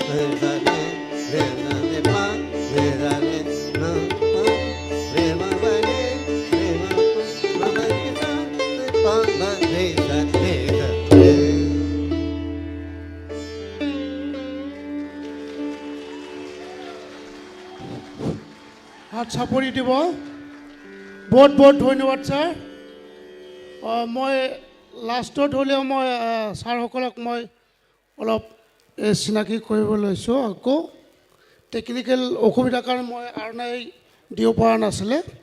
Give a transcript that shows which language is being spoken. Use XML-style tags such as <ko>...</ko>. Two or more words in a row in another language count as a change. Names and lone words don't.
<as>sa re sa re pa re sa re na pa re ma ba re ma pa ma ba re sa re pa ma re sa re sa re. হাত চাপৰি দিব বহুত বহুত ধন্যবাদ ছাৰ মই লাষ্টত হ'লেও মই ছাৰসকলক মই অলপ চিনাকি কৰিব লৈছোঁ আকৌ টেকনিকেল অসুবিধাৰ কাৰণে মই আৰণাই দিব পৰা নাছিলে</as>